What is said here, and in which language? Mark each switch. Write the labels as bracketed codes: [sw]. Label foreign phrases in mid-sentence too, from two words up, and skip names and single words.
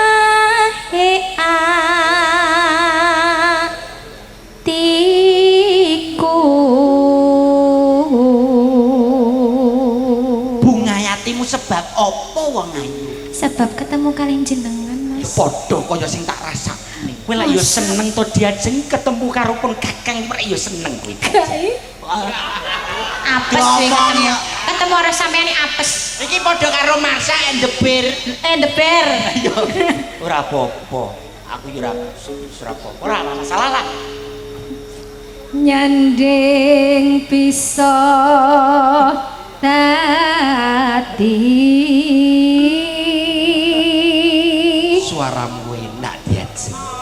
[jv] Atimu sebab apa wong ayu? Sebab ketemu kalian jenengan Mas. Padha kaya sing tak rasakne. Kowe lak yo seneng to diajeng ketemu karo pun kakang rek yo seneng kowe. Apes sih ketemu orang sampeyan apes. Iki padha karo Marsha and the Bear. The Bear. Ora apa-apa. Aku yo ora apa-apa. Ora masalah lah. Nyanding bisa tadi Suaramu enak diajeng.